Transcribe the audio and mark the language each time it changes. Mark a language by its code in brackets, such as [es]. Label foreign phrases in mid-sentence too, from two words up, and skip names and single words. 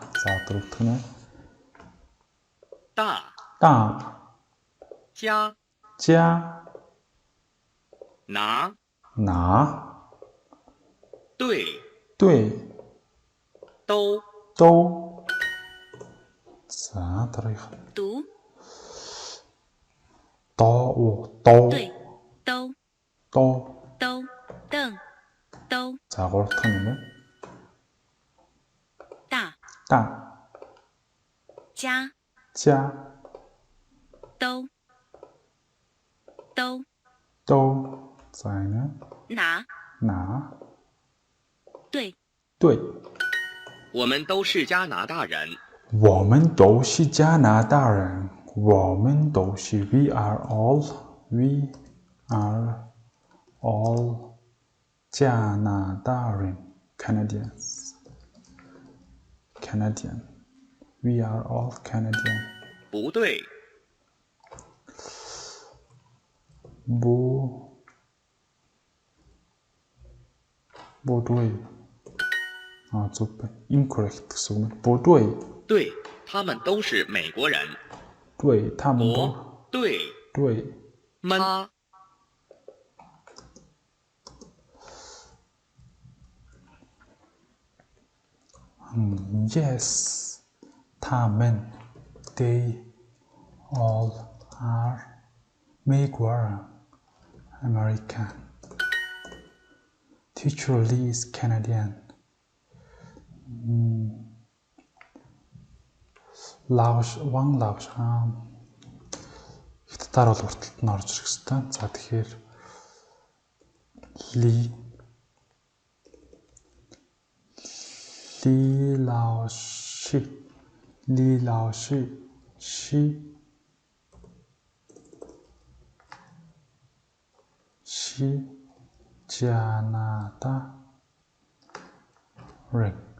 [mn] За, дөрөвдөх нь. [zh] 大. 家. 拿 对 都 [mn] За, дараагийнх. [zh] 读对都 凳 [mn] За, гурав дахь нь юм байна. [zh] 大家 都 [mn] За, энэ. [zh] 拿 对我们都是加拿大人. 我们都是加拿大人. 我们都是 [en] we are all [zh] 加拿大人. [en] Canadians. We are all Canadian. [zh] 不对. 不对. [mn] Incorrect гэсэн үг. [zh] 不对. 对，他们都是美国人. 对，他们都不对，对。们他 [en] Yes, 他们 they all are 美国人 American. Teacher Lee is Canadian. [mn] 王老师 хятадаар бол урталт нь орж ирэх хэвээр. За тэгэхээр Lee老师 she 加拿大人.